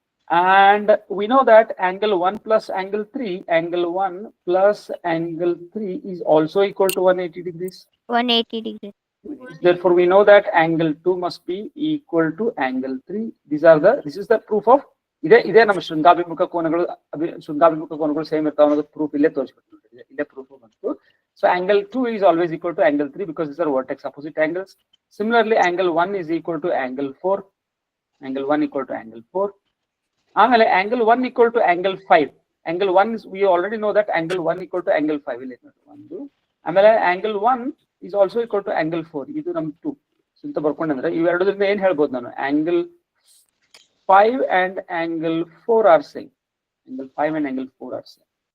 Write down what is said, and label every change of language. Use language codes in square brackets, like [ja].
[en] And we know that angle 1 plus angle 3, angle 1 plus angle 3 is also equal to 180 degrees. 180 degree. Therefore we know that angle 2 must be equal to angle 3. This is the proof of [kn] ಇದೇ ನಮ್ಮ ಶೃಂಗಾಭಿಮುಖ ಕೋನಗಳು same ಇರ್ತಾವ ಅನ್ನೋದು proof ಇಲ್ಲೇ ತೋರಿಸ್ಬಿಟ್ಟು ಇಲ್ಲೇ proof ಬಂತು. [en] So angle 2 is always equal to angle 3 because these are vertex opposite angles. Similarly, angle 1 is equal to angle 4. Angle 1 equal to angle 4. [kn] ಆಮೇಲೆ [en] angle 1 equal to angle 5. Angle 1 is, we already know that angle 1 equal to angle 5 [kn] ಇಲ್ಲಿ ಒಂದು. ಆಮೇಲೆ [en] angle 1 is also equal to angle 4. [kn] ಇದು ನಮ್ 2. ಅಂತ ಬರ್ಕೊಂಡ್ರೆ ಇವೆರಡರಿಂದ ಏನ್ ಹೇಳ್ಬೋದು ನಾನು? [en] Angle 5 and angle 4 are same. Angle 5 and angle 4 are same.